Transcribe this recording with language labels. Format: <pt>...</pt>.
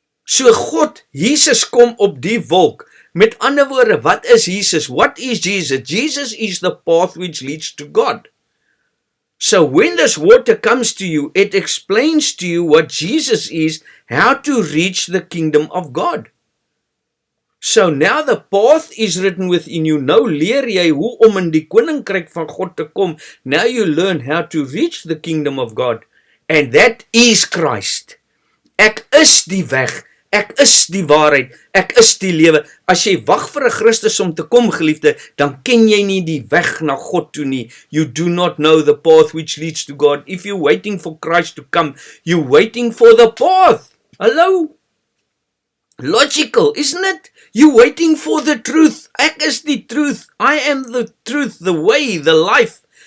<af>So God, Jesus kom op die wolk. Met ander woorde, wat is Jesus?</af> <en>What is Jesus? Jesus is the path which leads to God. So when this water comes to you, it explains to you what Jesus is, how to reach the kingdom of God. So now the path is written within you.</en> <af>Nou leer jy hoe om in die koninkryk van God te kom.</af> <en>Now you learn how to reach the kingdom of God. And that is Christ.</en> <af>Ek is die weg. Ek is die waarheid, ek is die lewe. As jy wag vir 'n Christus om te kom, geliefde, dan ken jy nie die weg na God toe nie.</af> <en>You do not know the path which leads to God. If you're waiting for Christ to come, you're waiting for the path. Hello? Logical, isn't it? You're waiting for the truth.</en> <af>Ek is die</af> <en>truth. I am the truth, the way, the life.</en>